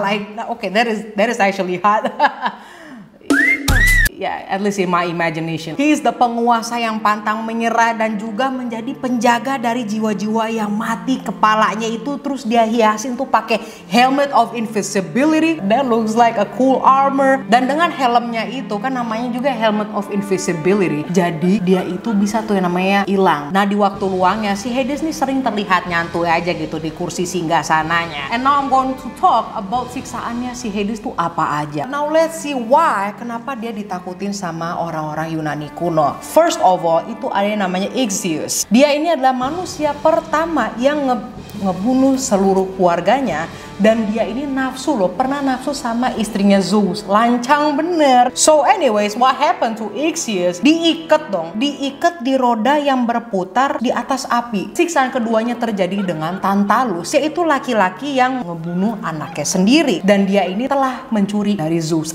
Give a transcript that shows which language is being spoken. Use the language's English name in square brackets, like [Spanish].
[English] Like, okay, that is actually hot. Yeah, at least in my imagination. He is the [Indonesian] penguasa yang pantang menyerah dan juga menjadi penjaga dari jiwa-jiwa yang mati. Kepalanya itu terus dia hiasin tuh pakai helmet of invisibility. [English] That looks like a cool armor. [Indonesian] Dan dengan helmnya itu kan namanya juga helmet of invisibility. Jadi dia itu bisa tuh yang namanya hilang. Nah, di waktu luangnya si Hades nih sering terlihat nyantuy aja gitu di kursi singgasananya. [English] And now I'm going to talk about [Indonesian] siksaannya si Hades tuh apa aja. [English] Now let's see why [Indonesian] kenapa dia ditakutin sama orang-orang Yunani kuno. [English] First of all, [Indonesian] itu ada yang namanya Ixius. Dia ini adalah manusia pertama yang ngebunuh seluruh keluarganya. Dan dia ini nafsu loh, pernah nafsu sama istrinya Zeus. Lancang bener. [English] So anyways, what happened to Ixius? [Indonesian] Diikat dong, diikat di roda yang berputar di atas api. Siksaan keduanya terjadi dengan Tantalus, yaitu laki-laki yang ngebunuh anaknya sendiri. Dan dia ini telah mencuri dari Zeus.